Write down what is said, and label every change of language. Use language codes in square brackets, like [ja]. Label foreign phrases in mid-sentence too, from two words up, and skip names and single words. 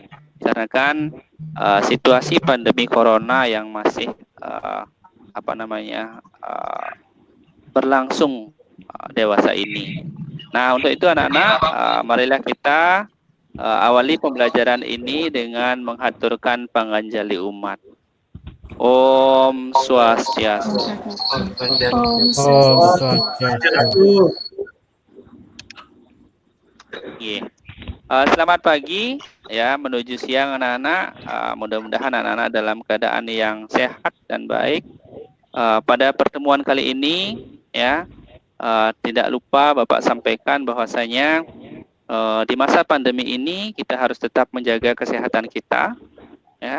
[id] Karena kan situasi pandemi corona yang masih berlangsung dewasa ini. Nah, untuk itu anak-anak, marilah kita awali pembelajaran ini dengan menghaturkan [ban] panganjali umat. Om Swastiastu. Om Swastiastu. [id] Selamat pagi ya, menuju siang anak-anak. Mudah-mudahan anak-anak dalam keadaan yang sehat dan baik. Pada pertemuan kali ini ya, tidak lupa Bapak sampaikan bahwasanya di masa pandemi ini kita harus tetap menjaga kesehatan kita ya.